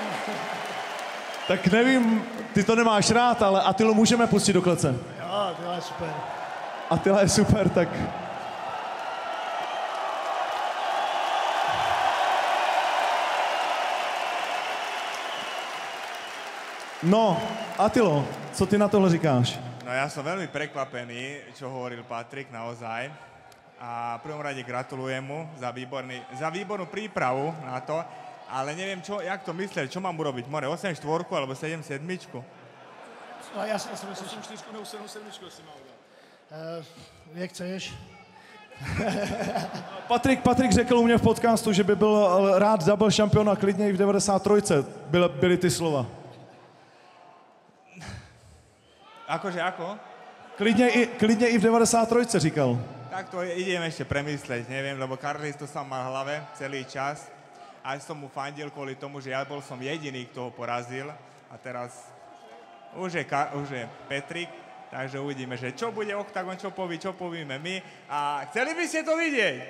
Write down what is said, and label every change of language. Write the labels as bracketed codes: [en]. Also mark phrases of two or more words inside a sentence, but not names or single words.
[cs] Tak nevím, ty to nemáš rád, ale Atilu můžeme pustit do klece. Jo, Attila je super. Attila je super, tak... No, Attilo, co ty na tohle říkáš? [sk] No ja som veľmi prekvapený, čo hovoril Patrik, naozaj. A v prvom rade gratulujem mu za výbornú prípravu na to, ale neviem, jak to myslel, čo mám urobiť, more 8-4 alebo 7-7? [cs] Já si myslím, 8-4 nebo 7-7 si má udělat. Jak chceš. Patrik řekl u mě v podcastu, že by byl rád double šampion a klidně i v 93. byly ty slova. [sk] Akože ako? [cs] Klidně i v 93. říkal. [sk] Tak to idem ešte premysleť, neviem, lebo Karlis to som mal v hlave celý čas. A som mu fandil kvôli tomu, že ja bol som jediný, kto ho porazil. A teraz už je Patrik, takže uvidíme, že čo bude OKTAGON, čo povíme my. A chceli by ste to vidieť?